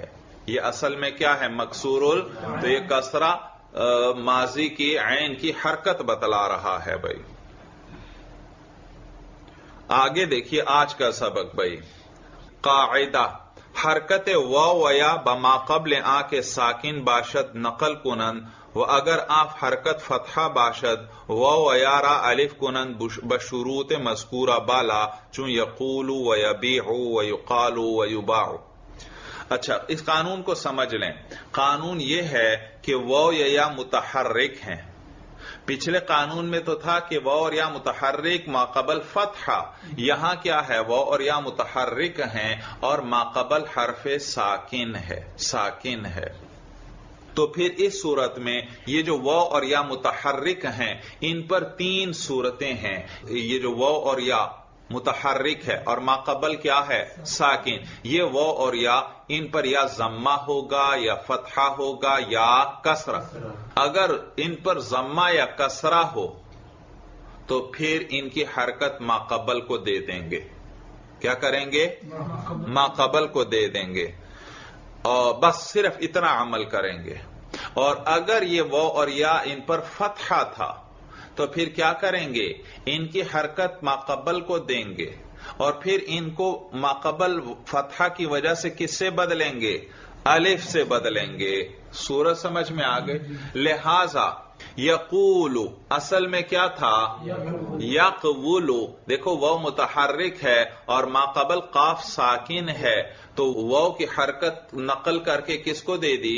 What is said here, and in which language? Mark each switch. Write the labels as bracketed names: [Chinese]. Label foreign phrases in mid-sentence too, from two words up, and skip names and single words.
[Urdu] یہ اصل میں کیا ہے؟ مکسور تو یہ کسرہ ماضی کی عین کی حرکت بتلا رہا ہے بھائی. آگے دیکھیے آج کا سبق بھائی. [Persian] قاعدہ، حرکت واو و یا بما قبل آ کے ساکن باشد نقل کنن و اگر آپ حرکت فتحہ باشد واو و یا را الف کنن بشروط مذکورہ بالا چون یقول و یبیع و یقال و یباع. [Urdu] اچھا اس قانون کو سمجھ لیں. قانون یہ ہے کہ واو یا متحرک ہیں. پچھلے قانون میں تو تھا کہ واو اور یا متحرک ما قبل فتحہ، یہاں کیا ہے؟ واو اور یا متحرک ہیں اور ما قبل حرف ساکن ہے، ساکن ہے. تو پھر اس صورت میں یہ جو واو اور یا متحرک ہیں ان پر تین صورتیں ہیں. یہ جو واو اور یا متحرک ہے اور ما قبل کیا ہے؟ ساکن. یہ واو اور یا ان پر یا ضمہ ہوگا یا فتحہ ہوگا یا کسرہ. اگر ان پر ضمہ یا کسرہ ہو تو پھر ان کی حرکت ما قبل کو دے دیں گے. کیا کریں گے؟ ما قبل کو دے دیں گے اور بس صرف اتنا عمل کریں گے. اور اگر یہ واو اور یا ان پر فتحہ تھا تو پھر کیا کریں گے؟ ان کی حرکت ما قبل کو دیں گے اور پھر ان کو ما قبل فتحہ کی وجہ سے کس سے بدلیں گے؟ الف سے بدلیں گے. صورت سمجھ میں آ گئی؟ لہذا یقول اصل میں کیا تھا؟ یقول. دیکھو واو متحرک ہے اور ما قبل قاف ساکن ہے تو واو کی حرکت نقل کر کے کس کو دے دی؟